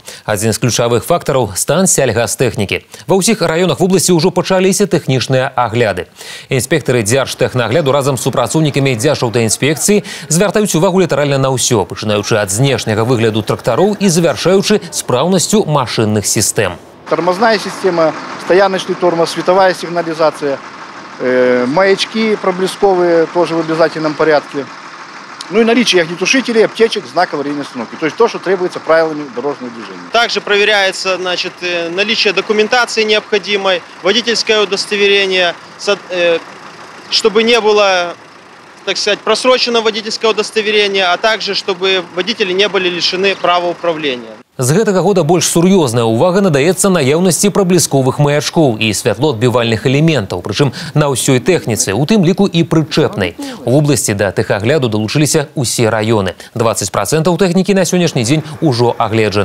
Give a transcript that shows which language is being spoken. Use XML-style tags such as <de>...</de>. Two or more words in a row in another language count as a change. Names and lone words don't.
<be>Адзін з ключавых фактараў – стан сельгастэхнікі. Ва ўсіх раёнах вобласці ўжо пачаліся тэхнічныя агляды. Інспектары дзяржтэхнагляду разам з супрацоўнікамі дзяржаўтаінспекцыі звяртаюць увагу літаральна на ўсё, пачынаючы ад знешняга выгляду трактароў і завяршаючы спраўнасцю машынных сістэм.</be> <ru>Тормозная система, стояночный тормоз, световая сигнализация, маячки проблесковые тоже в обязательном порядке. Ну и наличие огнетушителей, аптечек, знак аварийной остановки. То есть то, что требуется правилами дорожного движения. Также проверяется, значит, наличие документации необходимой, водительское удостоверение, чтобы не было, так сказать, просроченного водительского удостоверения, а также чтобы водители не были лишены права управления.</ru> <be>З гэтага года больш сур'ёзная ўвага надаецца наяўнасці праблісковых маячкоў і святлоадбівальных элементаў, прычым на ўсёй тэхніцы, у тым ліку і прычэпнай. У вобласці да тэхагляду далучыліся ўсе раёны. 20% тэхнікі на сённяшні дзень ужо агледжана.</be>